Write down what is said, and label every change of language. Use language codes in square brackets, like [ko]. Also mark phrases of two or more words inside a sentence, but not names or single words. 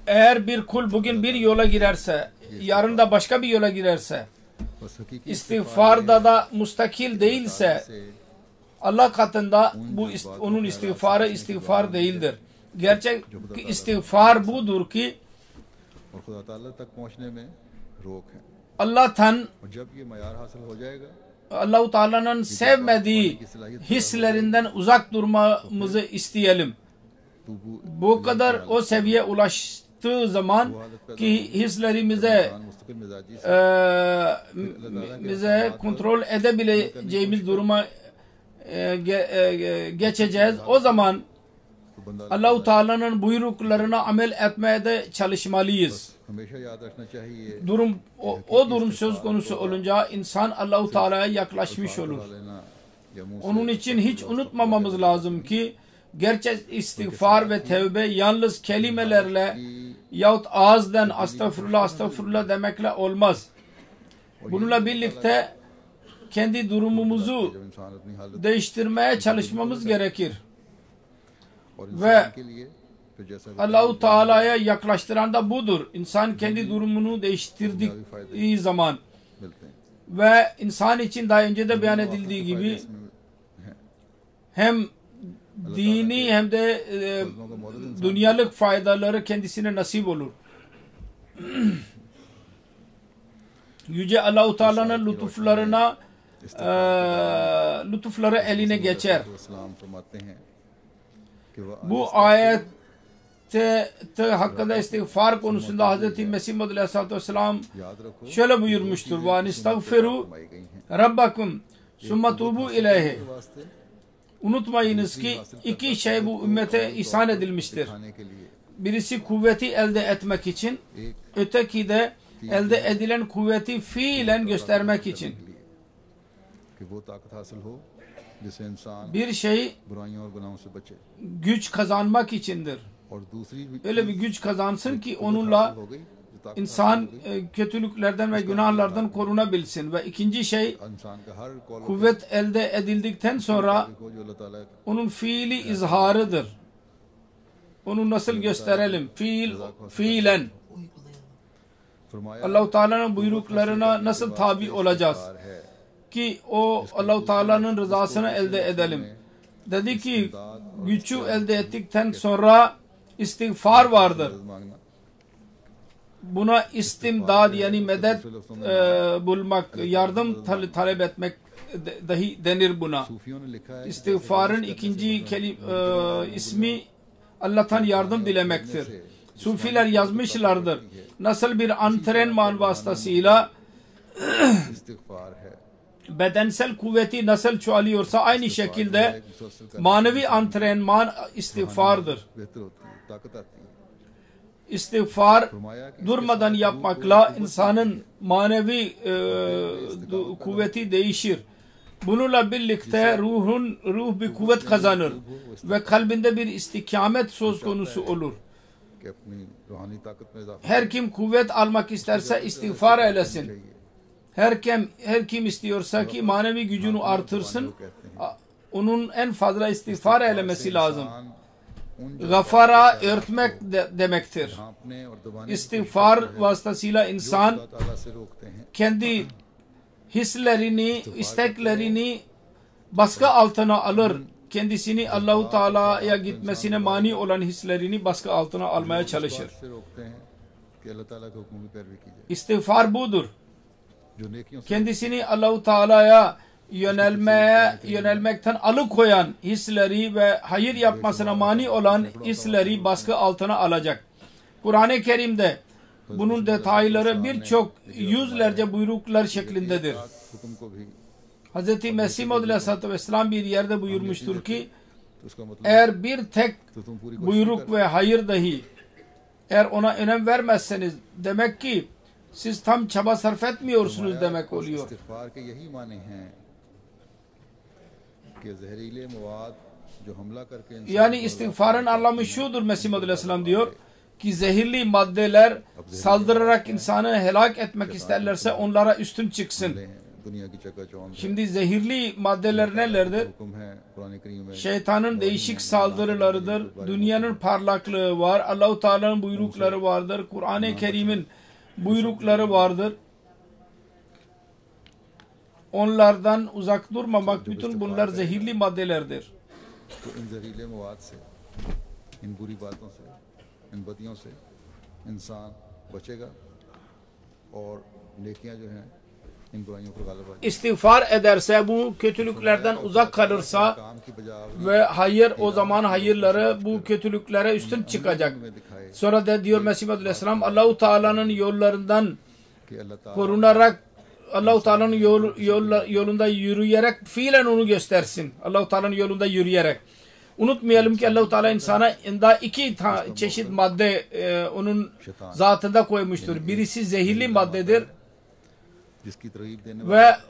[tr] eğer bir kul bugün bir yola girerse, yarın da başka bir yola girerse, [ur] بس حقیقی [tr] istiğfarda da mustakil değilse, [ur] से [tr] Allah katında bu onun istiğfarı istiğfar değildir. Gerçek istiğfar budur ki [ur] اور خدا تعالیٰ تک پہنچنے میں روک ہے [tr] Allah'tan, [ur] اور جب یہ معیار حاصل ہو جائے گا [tr] Allah-u Teala'nın sevmediği hislerinden uzak durmamızı isteyelim. तो bu Bu kadar o seviye ulaştığı zaman ki hislerimize [ur] انسان مستقل مزاجی سے [tr] bize kontrol edebileceğimiz duruma geçeceğiz. O zaman [ur] تو بندہ [tr] Allah-u Teala'nın buyruklarına amel etmeye de çalışmalıyız. [ur] ہمیشہ یاد رکھنا چاہیے [tr] O durum söz konusu olunca insan Allah-u Teala'ya yaklaşmış olur. [ur] لینا یا منہ سے [tr] Onun için hiç unutmamamız lazım ki gerçek istiğfar ve tevbe yalnız kelimelerle yahut ağızdan [ar] أستغفر الله أستغفر الله [tr] demekle olmaz. Bununla birlikte kendi durumumuzu [ur] جب انسان اپنی حالت [tr] değiştirmeye çalışmamız gerekir. [ur] और [tr] ve [ur] انسان کے لیے پھر جیسا کہ [tr] Allah-u Teala'ya yaklaştıran da budur. İnsan kendi durumunu değiştirdiği zaman [ur] ملتے ہیں [tr] ve insan için daha önce de beyan edildiği gibi [ur] اس میں ہیں. [tr] hem dini hem de [ur] فضلوں کا موجود انسان [tr] dünyalık faydaları kendisine nasip olur. Yüce Allah-u Teala'nın lütufları eline geçer. [ur] اسلام فرماتے ہیں کہ وہ [tr] Bu ayette hakkında istiğfar konusunda Hz. Mesih Maud Aleyhisselatü Vesselam [ur] یاد رکھو [tr] şöyle buyurmuştur. [ar] وَاَنِسْتَغْفِرُوا [ur] فرمائی گئی ہیں [ar] رَبَّكُمْ ثُمَّ تُوبُوا إِلَيْهِ [ur] کے واسطے [tr] Unutmayınız ki iki şey bu ümmete ihsan edilmiştir. [ur] کھانے کے لیے [tr] Birisi kuvveti elde etmek için, [ur] एक [tr] öteki de elde edilen kuvveti fiilen göstermek için. [ur] کہ وہ طاقت حاصل ہو جس سے انسان [tr] Bir şey [ur] برائیوں اور گناہوں سے بچے [tr] güç kazanmak içindir. [ur] اور دوسری بھی [tr] Öyle bir güç kazansın ki [ur] हासिल [tr] onunla [ur] ہو گئی جو طاقت [tr] insan kötülüklerden ve günahlardan korunabilsin. Ve ikinci şey [ur] انسان کا ہر قول [tr] kuvvet elde edildikten sonra [ur] کو جو اللہ تعالیٰ [tr] onun fiili izharıdır. Onu nasıl gösterelim? Fiilen. [ur] फरमाया [tr] Allah-u Teala'nın buyruklarına nasıl tabi olacağız? [ur] है [tr] Ki o Allah-u Teala'nın rızasını elde edelim. Dedi ki gücü elde ettikten sonra istiğfar vardır. [ur] मांगना [tr] Buna istimdad yani medet bulmak, yardım talep etmek dahi denir buna. [ur] صوفیوں نے لکھا ہے کہ [tr] İstiğfarın ikinci ismi Allah'tan yardım dilemektir. Sufiler yazmışlardır. Nasıl bir antrenman vasıtasıyla [ur] استغفار ہے [tr] bedensel kuvveti nasıl çoğalıyorsa aynı şekilde manevi antrenman istiğfardır. [ur] بہتر ہوتی ہے طاقت آتی ہے [tr] İstiğfar [ur] فرمایا کہ [tr] durmadan yapmakla insanın manevi kuvveti değişir. Bununla birlikte ruh bir kuvvet kazanır ve kalbinde bir istikamet söz konusu olur. [ur] کہ اپنی روحانی طاقت میں اضافہ [tr] Her kim kuvvet almak isterse istiğfar eylesin. [ur] चाहिए [tr] Her kim istiyorsa ki manevi gücünü artırsın, onun en fazla istiğfar eylemesi lazım. [ur] उन [tr] Gafara örtmek demektir. [ur] ڈھانپنے اور دبانے [tr] İstiğfar vasıtasıyla insan [ur] اللہ تعالیٰ سے روکتے ہیں [tr] kendi hislerini, isteklerini baskı altına alır. Kendisini Allah-u Teala'ya gitmesine mani olan hislerini baskı altına almaya çalışır. [ur] سے روکتے ہیں کہ اللہ تعالیٰ کے حکم کی پیروی کی جائے [tr] İstiğfar budur. [ur] جو نیکیوں سے [tr] Kendisini Allah-u Teala'ya yönelmekten alıkoyan hisleri ve hayır yapmasına mani olan hisleri baskı altına alacak. Kur'an-ı Kerim'de bunun detayları birçok yüzlerce buyruklar şeklindedir. [ur] حکم کو بھی [tr] Hz. Mesih Maud Aleyhisselatü Vesselam bir yerde buyurmuştur ki [ur] تو اس کا مطلب [tr] eğer bir tek [ur] تو تم پوری کوشش [tr] buyruk ve hayır dahi eğer ona önem vermezseniz demek ki siz tam çaba sarf etmiyorsunuz demek oluyor. [ur] استغفار کے یہی معنی ہیں کہ زہریلے مواد جو حملہ کر کے انسان [tr] Yani istiğfarın anlamı şudur, Mesih Maud Aleyhisselam diyor ki zehirli maddeler saldırarak insanı helak etmek isterlerse onlara üstün çıksın. [ur] حملے ہیں دنیا کی چکاچوند ہے. [tr] Şimdi zehirli maddeler nelerdir? [ur] حکم ہے قرآن کریم میں [tr] Şeytanın değişik saldırılarıdır. Dünyanın parlaklığı var. Allah-u Teala'nın buyrukları vardır. Kur'an-ı Kerim'in buyrukları vardır. Onlardan uzak durmamak, bütün bunlar zehirli maddelerdir. [ur] تو ان زہریلے مواد سے ان بری باتوں سے ان بدیوں سے انسان بچے گا اور نیکیاں جو ہیں ان برائیوں پر غالب آئے گی [tr] İstiğfar ederse, bu kötülüklerden uzak kalırsa [ur] کام کی بجائے [tr] ve hayır, o zaman hayırları bu kötülüklere üstün çıkacak. [ur] میں دکھائے [tr] Sonra da diyor Mesih Maud Aleyhisselam Allah-u Teala'nın yollarından [ur] کہ اللہ تعالیٰ [tr] korunarak Allah-u Teala'nın yolunda yürüyerek fiilen onu göstersin. Allah-u Teala'nın yolunda yürüyerek. Unutmayalım ki Allah-u Teala insana iki çeşit madde onun zatında koymuştur. Birisi zehirli maddedir [ur] جس کی ترغیب دینے والا